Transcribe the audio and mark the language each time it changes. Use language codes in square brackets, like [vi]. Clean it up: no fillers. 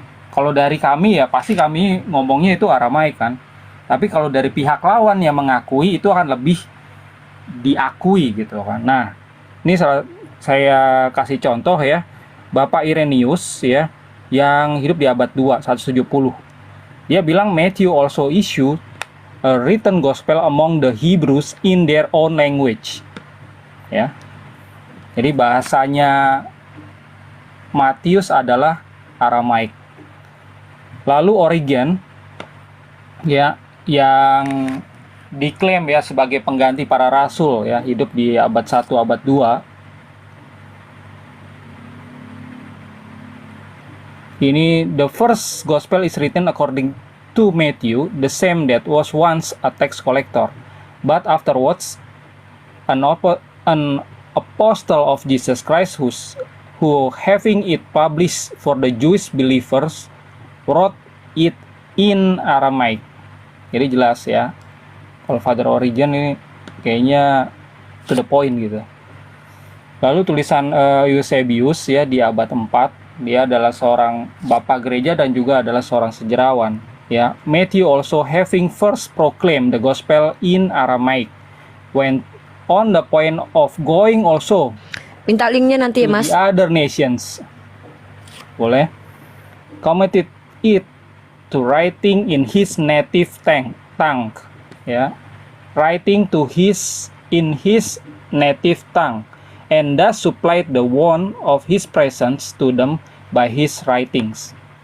[id] Kalau dari kami ya pasti kami ngomongnya itu Aramaik kan. Tapi kalau dari pihak lawan yang mengakui itu akan lebih diakui gitu kan. Nah, ini saya kasih contoh ya. Bapak Irenaeus ya yang hidup di abad 2 170. Dia bilang [en] Matthew also issued a written gospel among the Hebrews in their own language. [id] Ya. Jadi bahasanya Matius adalah Aramaik. Lalu Origen ya yang diklaim ya sebagai pengganti para rasul ya, hidup di abad 1 abad 2. Ini [en] the first gospel is written according to Matthew, the same that was once a tax collector, but afterwards an apostle of Jesus Christ who having it published for the Jewish believers wrote it in Aramaic. [id] Jadi jelas ya, kalau Father Origen ini kayaknya [en] to the point [id] gitu. Lalu tulisan Eusebius ya di abad 4, dia adalah seorang bapak gereja dan juga adalah seorang sejarawan ya. [en] Matthew also having first proclaimed the gospel in Aramaic went on the point of going also [id] minta linknya nanti ya Mas, [en] the other nations. [id] Boleh. [en] Committed it to writing in his native tongue ya, writing to in his native tongue, and thus supplied the want of his presence to them by his writings.